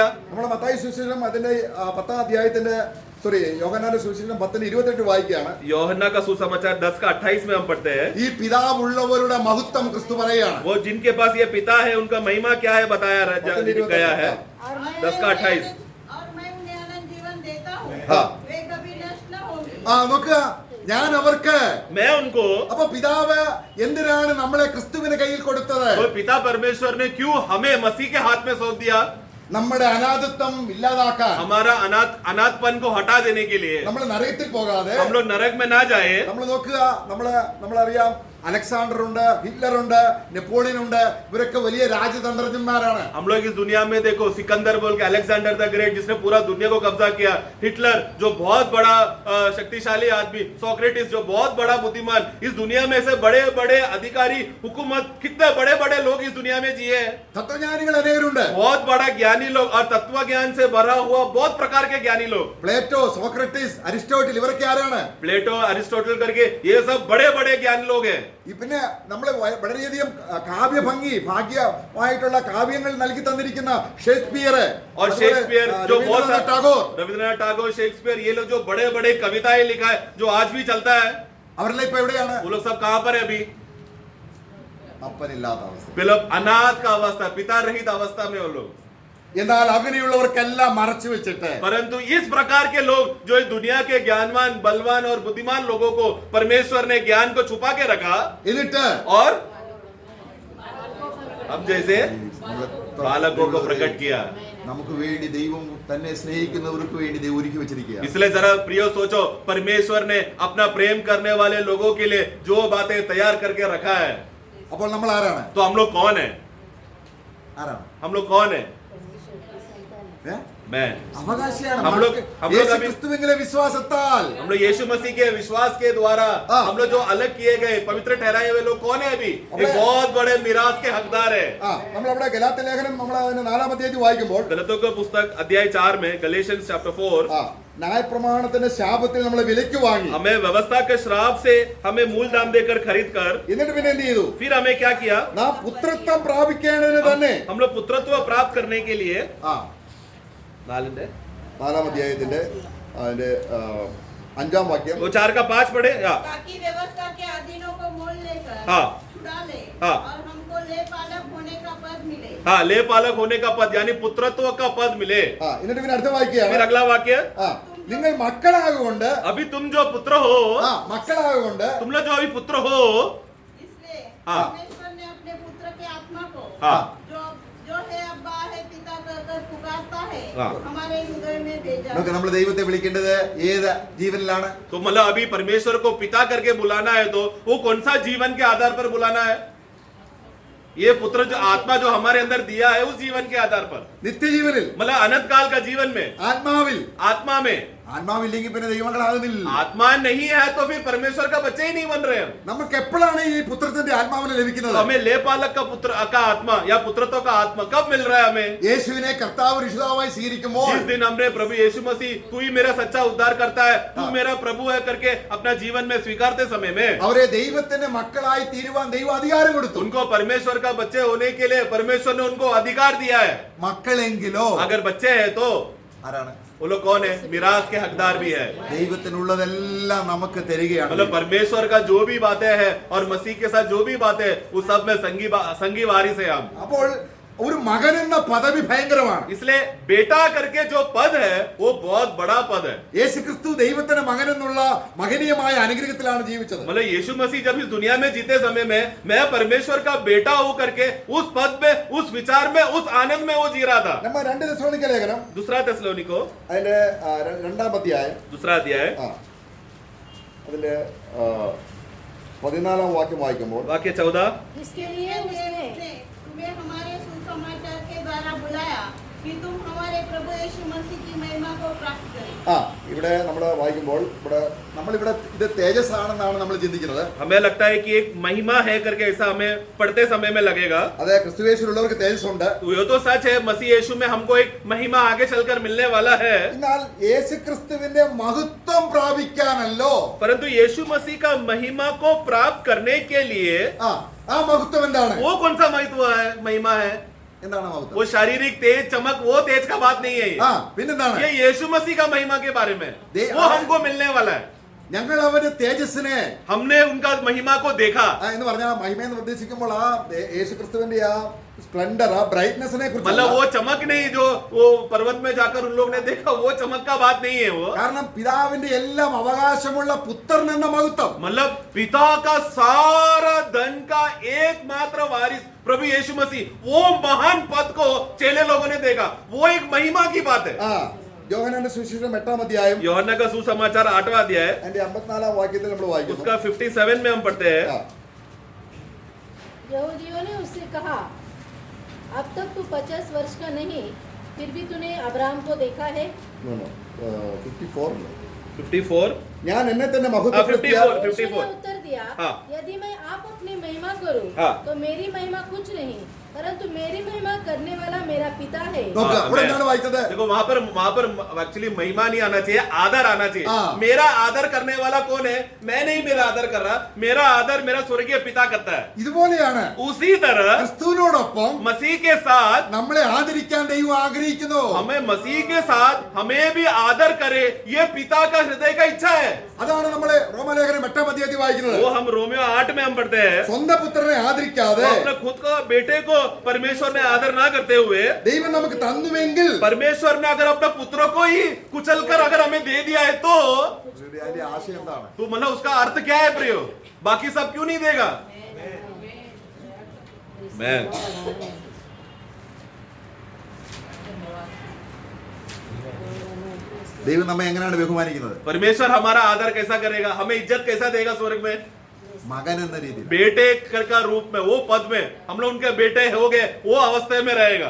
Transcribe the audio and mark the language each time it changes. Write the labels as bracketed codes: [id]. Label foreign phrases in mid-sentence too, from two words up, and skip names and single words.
[ml] നമ്മുടെ മത്തായി സുവിശേഷം അതിന്റെ 10 അധ്യായത്തിന്റെ യോഹന്നാന്റെ സുവിശേഷം 10:28 വായിക്കുകയാണ്. [hi] യോഹन्ना का सुसमाचार 10 का 28 में हम पढ़ते हैं. [ml] ഈ പിതാവുള്ളവരുടെ മഹത്വം ക്രിസ്തു പറയുകയാണ്. [hi] वो जिनके पास ये पिता है उनका महिमा क्या है बताया गया है. और मैं 10 का 28. और मैं उन्हें अनंत जीवन देता हूँ, हाँ। वे कभी नष्ट न होंगे. [ml] ആ നോക്കുക, ഞാൻ അവർക്ക്. [hi] मैं उनको, [ml] അപ്പൊ പിതാവ് എന്തിനാണ് നമ്മളെ ക്രിസ്തുവിന്റെ കയ്യിൽ കൊടുത്തത്? [hi] तो पिता परमेश्वर ने क्यों हमें मसीह के हाथ में सौंप दिया? [ml] നമ്മുടെ അനാഥത്വം ഇല്ലാതാക്കാൻ, [hi] हमारा अनाथपन को हटा देने के लिए, [ml] നമ്മൾ നരകത്തിൽ പോകാതെ. [hi] हम लोग नरक में ना जाए. [ml] നമ്മൾ നോക്കുക, നമ്മളറിയാം അലക്സാണ്ടർ ഉണ്ട്, ഹിറ്റ്ലർ ഉണ്ട്, നെപ്പോളിയൻ ഉണ്ട്. ഇവരൊക്കെ വലിയ രാജതന്ത്രജ്ഞന്മാരാണ്. [hi] हम लोग इस दुनिया में देखो, सिकंदर बोल के, अलेक्जेंडर द ग्रेट जिसने पूरा दुनिया को कब्जा किया, हिटलर जो बहुत बड़ा शक्तिशाली आदमी, सोक्रेटिस जो बहुत बड़ा बुद्धिमान, इस दुनिया में से बड़े बड़े अधिकारी, हुकूमत, कितने बड़े बड़े लोग इस दुनिया में जिए हैं. [ml] തത്വജ്ഞാനികൾ അനേകരുണ്ട്. [hi] बहुत बड़ा ज्ञानी लोग और तत्व ज्ञान से भरा हुआ बहुत प्रकार के ज्ञानी लोग. [ml] പ്ലേറ്റോ, സോക്രട്ടീസ്, അരിസ്റ്റോട്ടിൽ ഇവരൊക്കെ ആരാണ്? [hi] प्लेटो, अरिस्टोटल करके ये सब बड़े बड़े ज्ञानी लोग हैं. [ml] പിന്നെ നമ്മള് വളരെയധികം ഭാഗ്യമായിട്ടുള്ള കാവ്യങ്ങൾ നൽകി തന്നിരിക്കുന്ന ഷേക്സ്പിയർ, [hi] और शेक्सपियर जो बहुत सारे, [ml] ടാഗോർ, [hi] रविंद्रनाथ टैगोर, शेक्सपियर, ये लोग जो बड़े बड़े कविताएं लिखा है, जो आज भी चलता है, [ml] അവരെല്ലാം ഇപ്പൊ എവിടെയാണ്? [hi] वो लोग सब कहाँ पर है अभी? [ml] അപ്പനില്ലാത്ത അവസ്ഥ. [hi] मतलब अनाथ का अवस्था, पिता रहित अवस्था में वो लोग. [ml] എന്നാൽ അങ്ങനെയുള്ളവർക്കെല്ലാം മറച്ചു വെച്ചിട്ട് [hi] परंतु इस प्रकार के लोग जो इस दुनिया के ज्ञानवान, बलवान और बुद्धिमान लोगों को परमेश्वर ने ज्ञान को छुपा के रखा, [ml] എന്നിട്ട് [hi] और अब जैसे बालकों को प्रकट किया। [ml] നമുക്ക് വേണ്ടി ദൈവം തന്നെ സ്നേഹിക്കുന്നവർക്ക് വേണ്ടി ദൈവം ഒരുക്കി വെച്ചിരിക്കുക. [hi] इसलिए जरा प्रियो सोचो, परमेश्वर ने अपना प्रेम करने वाले लोगों के लिए जो बातें तैयार करके रखा है, [ml] അപ്പോൾ നമ്മൾ ആരാണ്? [hi] तो हम लोग कौन है? [ml] ആരാണ്? [hi] हम लोग कौन है? ഏ? मैं। [ml] അവകാശിയാണ്. [hi] हम लोग [ml] യേശു [hi] अभी [ml] ക്രിസ്തുവിലെ വിശ്വാസത്താൽ [hi] हम लोग यीशु मसीह के विश्वास के द्वारा हाँ। हम लोग जो अलग किए गए पवित्र ठहराए हुए लोग कौन है? अभी एक अपने- बहुत बड़े मिरास के हकदार है। [ml] നമ്മളവിടെ ഗലാത്യ ലേഖനം നമ്മൾ അതിന്റെ 4-ാം അധ്യായത്തിൽ വായിക്കുമ്പോൾ [hi] गलतियों का पुस्तक अध्याय 4 में [en] Galatians chapter [hi] 4 [ml] ന്യായപ്രമാണത്തിന്റെ ശാപത്തിൽ നമ്മളെ വിലയ്ക്ക് വാങ്ങി. [hi] हमें व्यवस्था के श्राप से हमें मूल दाम देकर खरीद कर [ml] എന്നിട്ട് പിന്നെ എന്ത് ചെയ്തു? [hi] फिर हमें क्या किया? [ml] നാം പുത്രത്വം പ്രാപിക്കേണ്ടതിന് തന്നെ [hi] हम लोग पुत्रत्व प्राप्त करने के लिए [ml] 4-ാം അധ്യായത്തിന്റെ അതിന്റെ 5-ാം വാക്യം. [hi] वो 4 का 5 पढ़े। ताकि व्यवस्था के अधीनों को मोल लेकर हाँ। छुड़ा ले हाँ। और हमको ले पालक होने का पद मिले। हाँ, ले पालक होने का पद यानी पुत्रत्व का पद मिले। [ml] എന്നിട്ട് പിന്നെ അടുത്ത [hi] फिर [ml] വാക്യാണ്. [hi] अगला वाक्य, [ml] നിങ്ങൾ മക്കളാകൊണ്ട് [hi] अभी तुम जो पुत्र हो, [ml] മക്കളാകൊണ്ട് [hi] तुम लोग जो अभी पुत्र हो, इसलिए हाँ। परमेश्वर ने अपने पुत्र के आत्मा को हाँ। जो है अब्बा है पिता कहकर पुकारता है हाँ। हमारे हृदय में भेजा। [ml] നമുക്ക് നമ്മൾ ദൈവത്തെ വിളിക്കേണ്ടത് ഏത് ജീവനിലാണ്? [hi] तो मतलब अभी परमेश्वर को पिता करके बुलाना है तो वो कौन सा जीवन के आधार पर बुलाना है? ये पुत्र जो आत्मा जो हमारे अंदर दिया है उस जीवन के आधार पर, [ml] നിത്യജീവനിൽ, [hi] मतलब अनंत काल का जीवन में, [ml] ആത്മാവിൽ. [hi] आत्मा में। [ml] ആത്മാവില്ലെങ്കിൽ പിന്നെ ദൈവങ്ങളാകുന്നില്ല. [hi] आत्मा नहीं है तो फिर परमेश्वर का बच्चे ही नहीं बन रहे हम। [ml] നമുക്ക് എപ്പോഴാണ് ഈ പുത്രത്തിന്റെ ആത്മാവിനെ [hi] तो [ml] ലഭിക്കുന്നത്? [hi] हमें ले पालक का पुत्र का आत्मा या पुत्रत्व का आत्मा कब मिल रहा है हमें? [ml] യേശുവിനെ കർത്താവ് രക്ഷിതാവായി സ്വീകരിക്കുമ്പോൾ, [hi] जिस दिन हमने प्रभु यीशु मसीह तू ही मेरा सच्चा उद्धार करता है, तू हाँ। मेरा प्रभु है करके अपना जीवन में स्वीकारते समय में [ml] അവരെ ദൈവത്തിന്റെ മക്കളായി തീരുവാൻ ദൈവം അധികാരം കൊടുത്തു. [hi] उनको परमेश्वर का बच्चे होने के लिए परमेश्वर ने उनको अधिकार दिया है। [ml] മക്കളെങ്കിലോ [hi] अगर बच्चे हैं तो [ml] ആരാണ്? [hi] वो लोग कौन है? मिरास के हकदार भी है। [ml] ദൈവത്തിനുള്ളതെല്ലാം നമുക്ക് തരികയാണ്. [hi] मतलब परमेश्वर का जो भी बातें हैं और मसीह के साथ जो भी बातें हैं उस सब में संगी वारिस है हम। [ml] അപ്പോൾ ഒരു മകൻ എന്ന പദവി ഭയങ്കരമാണ്. [hi] इसलिए बेटा करके जो पद है वो बहुत बड़ा पद है। [ml] യേശുക്രിസ്തു ദൈവത്തിന്റെ മകൻ എന്നുള്ള മഹനീയമായ അനുഗ്രഹത്തിലാണ് ജീവിച്ചത്. [hi] मतलब यीशु मसीह जब इस दुनिया में जीते समय में मैं परमेश्वर का बेटा हूं करके उस पद में, उस विचार में, उस आनंद में वो जी रहा था। [ml] നമ്മൾ 2 തെസ്സലോനിക്ക ലേഖനം [hi] दूसरा തെസ്സലോനിको [ml] അതിന്റെ 2-ാം അധ്യായം [hi] दूसरा अध्याय [ml] അതിന്റെ 14-ാം വാക്യം വായിക്കുമ്പോൾ, [hi] वाक्य 14 इसके लिए उसने उसने तुम्हें हमारे सुसमाचार के द्वारा बुलाया कि तुम हमारे प्रभु यीशु मसीह की महिमा को प्राप्त करें। [ml] ഇവിടെ നമ്മൾ വായിക്കുമ്പോൾ നമ്മളിവിടെ ഇത് തേജസ് ആണെന്നാണ് നമ്മൾ ചിന്തിക്കുന്നത്. [hi] हमें लगता है कि एक महिमा है करके ऐसा हमें पढ़ते समय में लगेगा। [ml] അതെ, ക്രിസ്തുവേശുള്ളവർക്ക് തേജസ് ഉണ്ട്. [hi] तो ये तो सच है, मसीह यीशु में हमको एक महिमा आगे चलकर मिलने वाला है। [ml] എന്നാൽ യേശുക്രിസ്തുവിന്റെ മഹത്വം പ്രാപിക്കാനല്ലോ. [hi] परंतु यीशु मसीह का महिमा को प्राप्त करने के लिए [ml] ആ മഹത്വം എന്താണ്? [hi] वो कौन सा महत्व है, महिमा है? [ml] എന്താണ് മഹത്വം? [hi] वो शारीरिक तेज चमक, वो तेज का बात नहीं है। [ml] പിന്നെന്താണ്? [hi] ये यीशु मसीह का महिमा के बारे में वो हमको मिलने वाला है। [ml] ഞങ്ങൾ അവന്റെ തേജസ്സിനെ [hi] हमने उनका महिमा को देखा। [ml] എന്ന് പറഞ്ഞാൽ മഹിമയെന്ന് ഉദ്ദേശിക്കുമ്പോൾ യേശുക്രിസ്തുവിന്റെ ആ സ്പ്ലെൻഡർ, ആ ബ്രൈറ്റ്നെസ്സിനെ [hi] मतलब [ml] കുറിച്ച്. [hi] वो चमक नहीं जो वो पर्वत में जाकर उन लोग ने देखा, वो चमक का बात नहीं है वो। [ml] കാരണം പിതാവിന്റെ എല്ലാം അവകാശമുള്ള പുത്രൻ എന്ന മഹത്വം. [hi] मतलब पिता का सारा धन का एकमात्र वारिस प्रभु यीशु मसीह, वो महान पद को चेले लोगों ने देखा, वो एक महिमा की बात है। [ml] യോഹന്നാന്റെ സുവിശേഷം 8-ാം അധ്യായം [hi] यूहन्ना का सुसमाचार 8वां अध्याय [ml] അതിന്റെ 54-ാം വാക്യത്തിൽ നമ്മൾ വായിക്കുന്നു. [hi] उसका 57 में हम पढ़ते हैं। यहूदियों ने उससे कहा, अब तक तू 50 वर्ष का नहीं, फिर भी तूने अब्राहम को देखा है? 54 [ml] ഞാൻ എന്നെ തന്നെ 54 മഹത്വപ്പെടുത്തിയാൽ [hi] यीशु ने उत्तर दिया, हाँ। यदि मैं आप अपनी महिमा करूं हाँ। तो मेरी महिमा कुछ नहीं, परंतु मेरी महिमा करने वाला मेरा पिता है। [ml] നോക്കുക, [hi] हाँ, [ml] ഇവിടെ എന്താണ് വായിച്ചത്? [hi] देखो वहां पर एक्चुअली महिमा नहीं आना चाहिए, आदर आना चाहिए। हाँ। मेरा आदर करने वाला कौन है? मैं नहीं मेरा आदर कर रहा, मेरा आदर मेरा स्वर्गीय पिता करता है। [ml] ഇതുപോലെയാണ് [hi] उसी तरह [ml] ക്രിസ്തുവിനോടൊപ്പം [hi] मसीह के साथ [ml] നമ്മളെ ആദരിക്കാൻ ദൈവം ആഗ്രഹിക്കുന്നു. [hi] हमें मसीह के साथ हमें भी आदर करे, ये पिता का हृदय का इच्छा है। [ml] അതാണ് നമ്മള് റോമാലേഖനം 8-ാം അധ്യായത്തിൽ വായിക്കുന്നത്. [hi] वो हम रोमियो 8 में हम पढ़ते हैं, [ml] സ്വന്തം പുത്രനെ ആദരിക്കാതെ [hi] वो अपने खुद को बेटे को परमेश्वर ने आदर ना करते हुए, [ml] ദൈവം നമുക്ക് തന്നുവെങ്കിൽ [hi] परमेश्वर ने अगर अपने पुत्र को ही कुचल कर अगर हमें दे दिया है तो [ml] അതിന്റെ ആശയം എന്താണ്? [hi] मतलब उसका अर्थ क्या है प्रियो? बाकी सब क्यों नहीं देगा? मैं [ml] ദൈവം നമ്മെ എങ്ങനെയാണ് ബഹുമാനിക്കുന്നത്? [hi] परमेश्वर हमारा आदर कैसा करेगा, हमें इज्जत कैसा देगा स्वर्ग में? [ml] മകൻ എന്ന രീതിയിൽ. [hi] बेटे का रूप में, वो पद में हम लोग उनके बेटे हो गए, वो अवस्था में रहेगा.